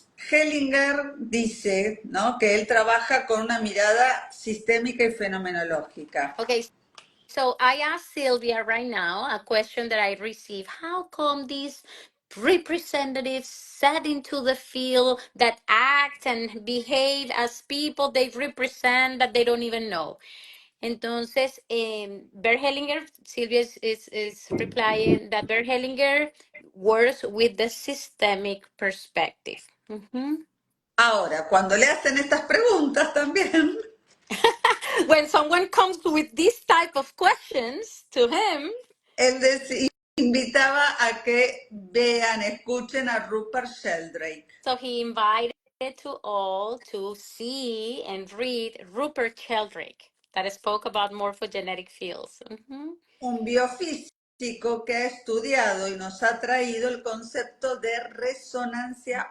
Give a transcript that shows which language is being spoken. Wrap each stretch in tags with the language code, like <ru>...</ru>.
<es>Hellinger dice, ¿no?, que él trabaja con una mirada sistémica y fenomenológica.</es> <en>Okay, so I asked Sylvia right now a question that I received. How come these representatives set into the field that act and behave as people they represent that they don't even know? Entonces, Bert Hellinger, Sylvia is replying that Bert Hellinger works with the systemic perspective. Mhm.</en> <es>Ahora, cuando le hacen estas preguntas también,</es> <en>When someone comes with this type of questions to him,</en> <es>él invitaba a que vean, escuchen a Rupert Sheldrake,</es> <en>so he invited to all to see and read Rupert Sheldrake that spoke about morphogenetic fields. Mhm.</en> <es>un biofísico que ha estudiado y nos ha traído el concepto de resonancia</es>